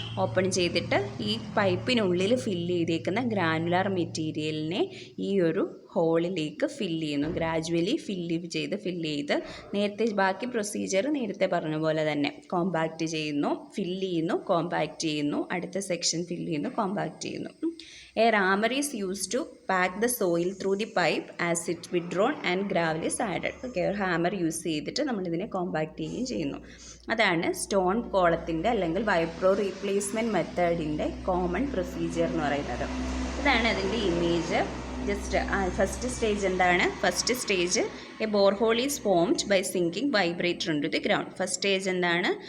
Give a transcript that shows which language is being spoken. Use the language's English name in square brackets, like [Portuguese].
[Malayalam] Open ചെയ്തിട്ട് ഈ പൈപ്പിനുള്ളിൽ fill ചെയ്തേക്കുന്ന ഗ്രാനുലാർ മെറ്റീരിയലിനെ ഈ ഒരു ഹോളിലേക്ക് ഫില്ല് ചെയ്യുന്നു. ഗ്രാജുവലി ഫില്ല് ചെയ്ത് നേരത്തെ ബാക്കി പ്രൊസീജിയർ നേരത്തെ പറഞ്ഞ പോലെ തന്നെ കോമ്പാക്റ്റ് ചെയ്യുന്നു, ഫില്ല് ചെയ്യുന്നു, കോമ്പാക്റ്റ് ചെയ്യുന്നു, അടുത്ത സെക്ഷൻ ഫില്ല് ചെയ്യുന്നു, കോമ്പാക്റ്റ് ചെയ്യുന്നു. [English] A rammer is used to pack the soil through the pipe as it withdrawn and gravel is added. [Malayalam] Okay, ഒരു ഹാമർ യൂസ് ചെയ്തിട്ട് നമ്മളിതിനെ കോമ്പാക്റ്റ് ചെയ്യുകയും ചെയ്യുന്നു. അതാണ് സ്റ്റോൺ കോളത്തിൻ്റെ അല്ലെങ്കിൽ വൈബ്രോ റീപ്ലേസ്മെൻറ്റ് മെത്തേഡിൻ്റെ കോമൺ പ്രൊസീജിയർ എന്ന് പറയുന്നത്. ഇതാണ് അതിൻ്റെ ഇമേജ്. ജസ്റ്റ് ഫസ്റ്റ് സ്റ്റേജ് എന്താണ്? [English] First stage a borehole is formed by sinking vibrator into the ground. [Malayalam] First stage എന്താണ്?